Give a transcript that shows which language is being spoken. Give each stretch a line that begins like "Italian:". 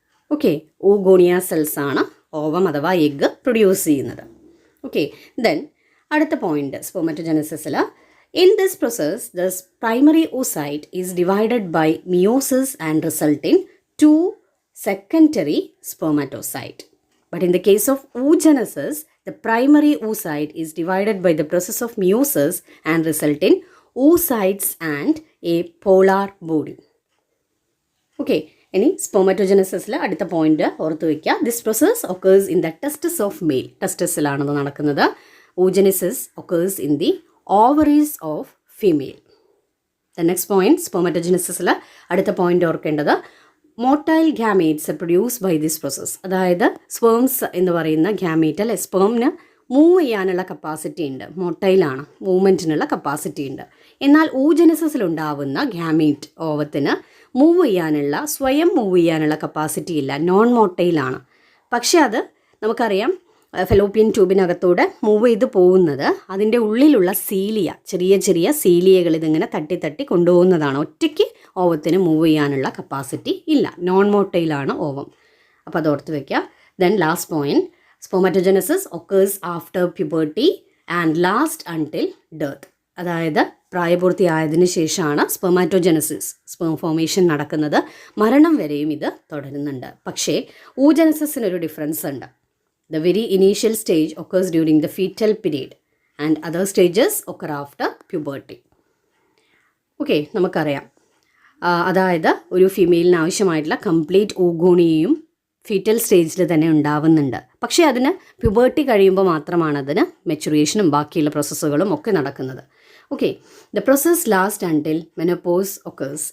Malayalam: Okay, oogonia cells ആണ് ovum അഥവാ egg produce ചെയ്യുന്നത്.
English: okay, then
Malayalam: അടുത്ത point സ്പെർമാറ്റോജനസിസിൽ,
English: In this process the primary oocyte is divided by meiosis and result in 2 secondary spermatocyte. But in the case of oogenesis, the primary oocyte is divided by the process of meiosis and result in oocytes and a polar body.
Malayalam: Okay, ഇനി സ്പെർമാറ്റോജനസിസിൽ അടുത്ത point ഓർത്ത് വയ്ക്കുക.
English: This process occurs in the testes of male.
Malayalam: ടെസ്റ്റസിലാണത് നടക്കുന്നത്.
English: oogenesis occurs in the ovaries of female. The next point, spermatogenesis
Malayalam: അടുത്ത point ഓർക്കേണ്ടത്,
English: Motile gametes produce by this process.
Malayalam: അതായത് sperms എന്ന് പറയുന്ന ഗാമേറ്റ് അല്ലെ, സ്പേമിന് മൂവ് ചെയ്യാനുള്ള കപ്പാസിറ്റി ഉണ്ട്. മോട്ടൈലാണ്, മൂവ്മെൻറ്റിനുള്ള കപ്പാസിറ്റി ഉണ്ട്. എന്നാൽ ഊജനസിസിൽ ഉണ്ടാവുന്ന ഗാമേറ്റ് ഓവത്തിന് സ്വയം മൂവ് ചെയ്യാനുള്ള കപ്പാസിറ്റി ഇല്ല, നോൺ മോട്ടൈലാണ്. പക്ഷേ അത് നമുക്കറിയാം ഫെലോപ്പിയൻ ട്യൂബിനകത്തൂടെ മൂവ് ചെയ്ത് പോകുന്നത് അതിൻ്റെ ഉള്ളിലുള്ള സീലിയ, ചെറിയ ചെറിയ സീലിയകൾ ഇതിങ്ങനെ തട്ടി തട്ടി കൊണ്ടുപോകുന്നതാണ്. ഒറ്റയ്ക്ക് ഓവത്തിന് മൂവ് ചെയ്യാനുള്ള കപ്പാസിറ്റി ഇല്ല, നോൺ മോട്ടൈലാണ് ഓവം. അപ്പോൾ അത് ഓർത്ത് വയ്ക്കുക.
English: Then last point, spermatogenesis occurs after puberty and last until death.
Malayalam: അതായത് പ്രായപൂർത്തിയായതിനു ശേഷമാണ് സ്പെർമാറ്റോജനസിസ്, സ്പേം ഫോർമേഷൻ നടക്കുന്നത്. മരണം വരെയും ഇത് തുടരുന്നുണ്ട്. പക്ഷേ ഊജനസിസിനൊരു ഡിഫറൻസ് ഉണ്ട്.
English: The very initial stage occurs during the fetal period and other stages occur after puberty.
Malayalam: Okay, നമുക്കറിയാം അതായത് ഒരു ഫീമെയിലിന് ആവശ്യമായിട്ടുള്ള കംപ്ലീറ്റ് ഊഗോണിയയും ഫീറ്റൽ സ്റ്റേജിൽ തന്നെ ഉണ്ടാവുന്നുണ്ട്. പക്ഷേ അതിന് പ്യൂബർട്ടി കഴിയുമ്പോൾ മാത്രമാണ് അതിന് മെച്ചുറേഷനും ബാക്കിയുള്ള പ്രോസസ്സുകളും ഒക്കെ നടക്കുന്നത്.
English: Okay, the process last until menopause occurs.